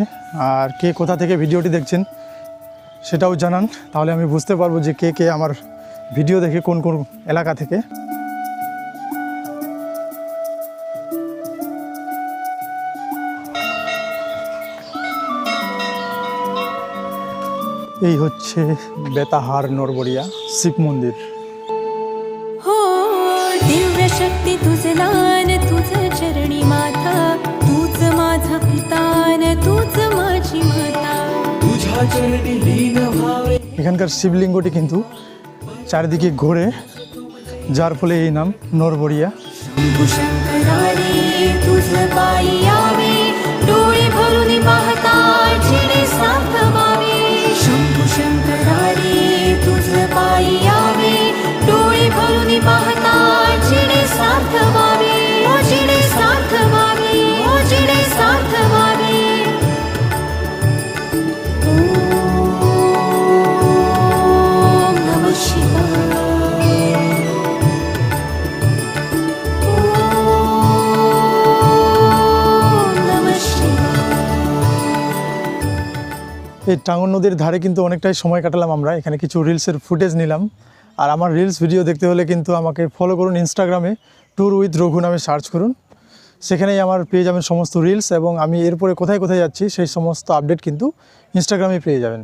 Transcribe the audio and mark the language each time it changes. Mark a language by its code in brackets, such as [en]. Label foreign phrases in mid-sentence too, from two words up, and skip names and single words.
[bn] আর কে কোথা থেকে ভিডিওটি দেখছেন সেটাও জানান, তাহলে আমি বুঝতে পারবো যে কে কে আমার ভিডিও দেখে কোন কোন এলাকা থেকে। এই হচ্ছে বেতাহার নরবরিয়া শিব মন্দির। [mr] हो दिव्य शक्ती तुझ लान तुझ चरणी माथा तूच माझा पिता न तूच माझी माता तुझ्या चरणी लीन व्हावे [bn] এখানকার শিবলিঙ্গটি কিন্তু চারিদিকে ঘোরে, যার ফলে এই নাম নরবরিয়া। [mr] शंभू शंकरारी तुझ पायी यावे डोळे भरून पाहता जिने सार्थवावे शंभू शंकरारी तुझ पायी यावे डोळे भरून पाहता जिने सार्थवावे ओ जिने सार्थवावे ओ जिने सार्थवावे [sa] ओम नमः शिवाय [bn] এই টাঙ্গন নদীর ধারে কিন্তু অনেকটাই সময় কাটালাম আমরা, এখানে কিছু রিলসের ফুটেজ নিলাম। আর আমার রিলস ভিডিও দেখতে হলে কিন্তু আমাকে ফলো করুন, ইনস্টাগ্রামে ট্যুর উইথ রঘু নামে সার্চ করুন, সেখানেই আমার পেয়ে যাবেন সমস্ত রিলস, এবং আমি এরপরে কোথায় কোথায় যাচ্ছি সেই সমস্ত আপডেট কিন্তু ইনস্টাগ্রামে পেয়ে যাবেন।